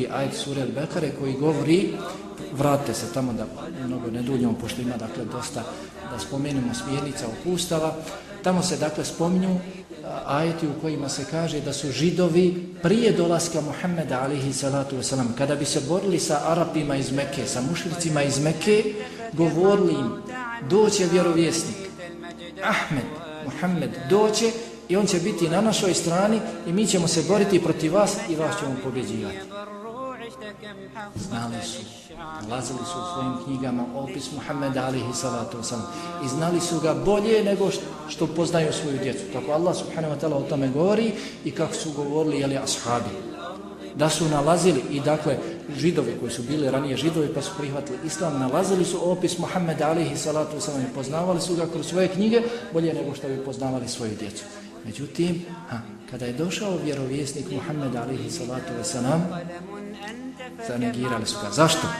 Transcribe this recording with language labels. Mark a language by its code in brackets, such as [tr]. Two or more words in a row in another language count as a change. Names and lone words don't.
[bs] ajet sure Al-Bekare koji govori, vratite se tamo da mnogo ne duljamo, pošto ima dosta da spomenemo smjernica upustava, tamo se spominju ajeti u kojima se kaže da su Židovi prije dolaska Muhammeda [ar] عليه الصلاة والسلام, [bs] kada bi se borili sa Arapima iz Mekke, sa mušricima iz Mekke, govorili im, doće vjerovjesnik, Ahmed, Muhammed, doće i on će biti na našoj strani i mi ćemo se boriti protiv vas i vas ćemo pobjeđivati. Znali su, nalazili su u svojim knjigama opis Muhammeda [ar] عليه الصلاة والسلام [bs] i znali su ga bolje nego što poznaju svoju djecu. Kako Allah [ar] سبحانه وتعالى [bs] o tome govori i kako su govorili ashabi. Da su nalazili i Židovi koji su bili ranije Židovi pa su prihvatili islam, nalazili su opis Muhammeda [ar] عليه الصلاة والسلام [bs] i poznavali su ga kroz svoje knjige bolje nego što bi poznavali svoju djecu. Međutim, kada je došao vjerovjesnik Muhammed [ar] عليه الصلاة والسلام, [bs] zanegirali su ga.